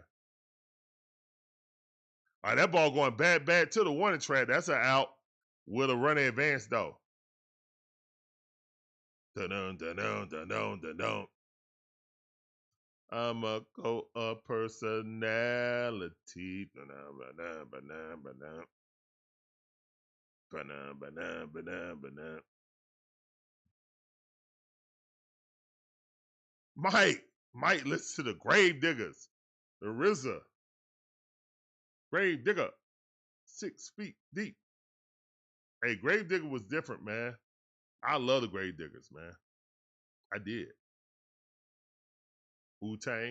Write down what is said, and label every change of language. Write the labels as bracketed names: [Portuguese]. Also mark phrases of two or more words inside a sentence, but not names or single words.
[English] All right, that ball going bad to the warning track. That's an out with a running advance, though. Dun-dun, dun-dun, dun-dun, dun-dun. I'm a personality. Ba-na, ba-na, ba-na, ba-na, ba-na, ba-na, ba-na. Mike, listen to the Grave Diggers. The RZA. Grave Digger. 6 feet deep. Hey, Grave Digger was different, man. I love the Grave Diggers, man. I did. Wu-Tang.